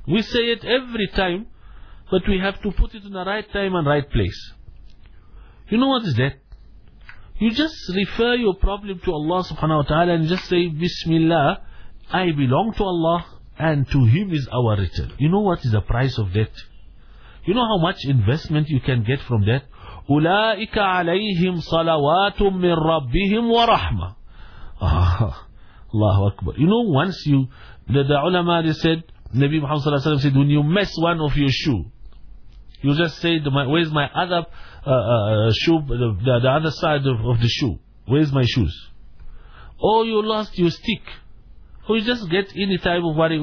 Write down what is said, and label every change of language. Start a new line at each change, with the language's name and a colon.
English: We say it every time, but we have to put it in the right time and right place. You know what is that? You just refer your problem to Allah subhanahu wa ta'ala and just say, Bismillah, I belong to Allah and to Him is our return. You know what is the price of that? You know how much investment you can get from that?
Arabic: أُولَٰئِكَ عَلَيْهِمْ صَلَوَاتٌ مِّن رَبِّهِمْ وَرَحْمَةٌ Allahu Akbar.
English: You know, once you, the ulama, they said, Nabi Muhammad Sallallahu Alaihi Wasallam said, when you mess one of your shoe, you just say, where's my other shoe, the other side of the shoe? Where's my shoes? Or you lost your stick. Or you just get any type of worry.